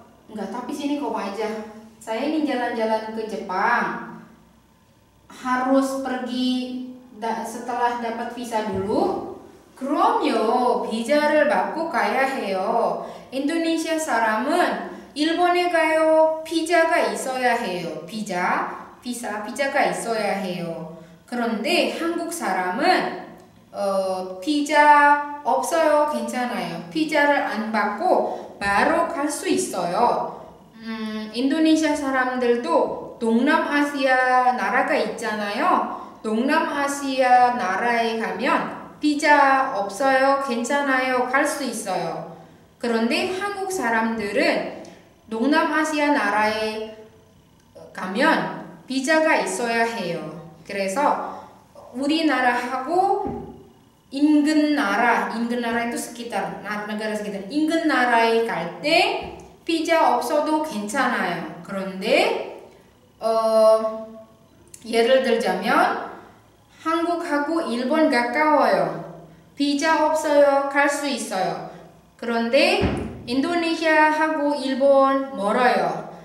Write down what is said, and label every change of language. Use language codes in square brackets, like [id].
[id] Enggak, tapi sini koma aja. Saya ingin jalan-jalan ke Jepang. Harus pergi setelah dapat visa dulu. [ko] 그럼요. 비자를 받고 가야 해요. 인도네시아 사람은 일본에 가요. 비자가 있어야 해요. 비자가 있어야 해요. 그런데 한국 사람은 비자 없어요. 괜찮아요. 비자를 안 받고 바로 갈 수 있어요. 인도네시아 사람들도 동남아시아 나라가 있잖아요. 동남아시아 나라에 가면 비자 없어요. 괜찮아요. 갈 수 있어요. 그런데 한국 사람들은 동남아시아 나라에 가면 비자가 있어야 해요. 그래서 우리나라하고 인근 나라 [id] itu sekitar negara sekitar. [ko] 인근 나라에 갈 때 비자 없어도 괜찮아요. 그런데 예를 들자면 한국하고 일본 가까워요. 비자 없어요. 갈 수 있어요. 그런데 인도네시아하고 일본 멀어요.